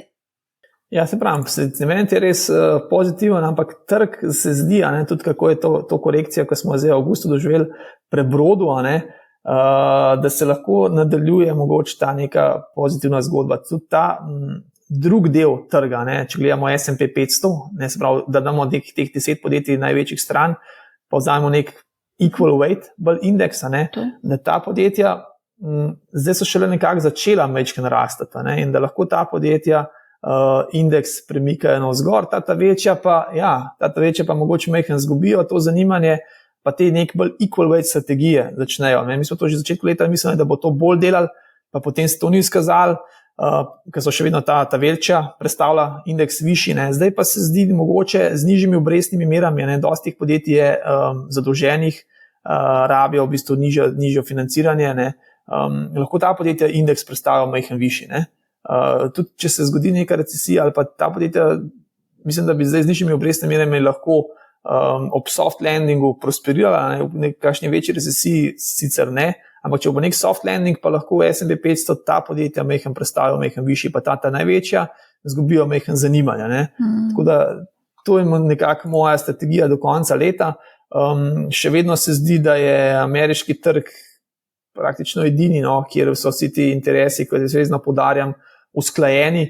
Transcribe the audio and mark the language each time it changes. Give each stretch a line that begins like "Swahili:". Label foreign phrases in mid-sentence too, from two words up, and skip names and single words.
Slovenian: Ja, se pravim, sentiment je res pozitiven, ampak trg se zdi, tudi kako je to korekcija, ko smo zdaj v avgustu doživeli prebrodu, da se lahko nadaljuje mogoče ta neka pozitivna zgodba. Tudi ta drug del trga, če gledamo S&P 500, se pravi, da damo teh 10 podjetij največjih stran, pa vzajemo nek
English: equal weight
Slovenian: indeks, da ta podjetja zdaj so šele nekako začela majčkeno rastati in da lahko ta podjetja indeks premikajo navzgor, ta večja pa mogoče majhen zgubijo to zanimanje, pa te nek bolj
English: equal weight
Slovenian: strategije začnejo. Mi smo to že v začetku leta mislili, da bo to bolj delali, pa potem se to ni izkazalo, ker so še vedno ta večja predstavlja indeks višji. Zdaj pa se zdi mogoče z nižjimi obrestnimi merami, dosti podjetij je zadolženih, rabijo v bistvu nižjo financiranje, lahko ta podjetja indeks predstavlja majhen višji. Tudi če se zgodi neka recesija ali pa ta podjetja, mislim, da bi zdaj z nižjimi obrestnimi merami lahko ob
English: soft landingu
Slovenian: prosperirala, v nekakšni večji recesiji sicer ne, ampak če bo nek
English: soft landing,
Slovenian: pa lahko v S&P 500 ta podjetja mehen predstavijo, mehen višji, pa ta največja, zgubijo mehen zanimanja. Ne? Tako da to je nekako moja strategija do konca leta. Še vedno se zdi, da je ameriški trg praktično edini, no, kjer so vsi ti interesi, kot jaz vedno poudarjam, usklajeni.